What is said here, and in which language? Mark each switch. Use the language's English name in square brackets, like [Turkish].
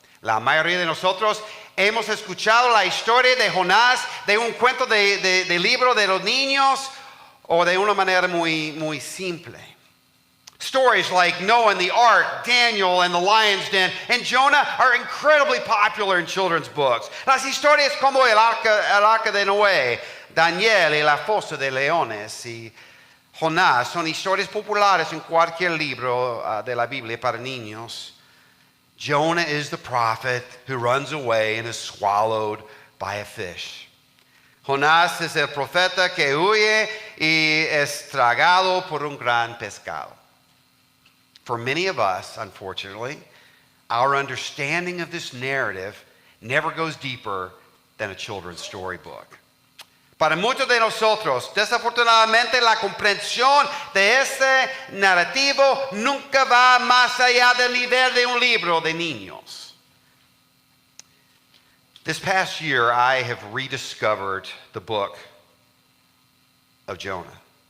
[Spanish] La mayoría de nosotros hemos escuchado la historia de Jonás de un cuento de libro de los niños o de una manera muy simple. [English] Stories like Noah and the Ark, Daniel and the Lion's Den, and Jonah are incredibly popular in children's books. [Spanish] Las historias como el Arca de Noé, Daniel y la Fosa de Leones y Jonás son historias populares en cualquier libro de la Biblia para niños. [English] Jonah is the prophet who runs away and is swallowed by a fish. [Spanish] Jonás es el profeta que huye y es tragado por un gran pescado. [English] For many of us, unfortunately, our understanding of this narrative never goes deeper than a children's storybook. [Spanish] Para muchos de nosotros, desafortunadamente, la comprensión de este narrativo nunca va más allá del nivel de un libro de niños. [English] This past year, I have rediscovered the book of Jonah.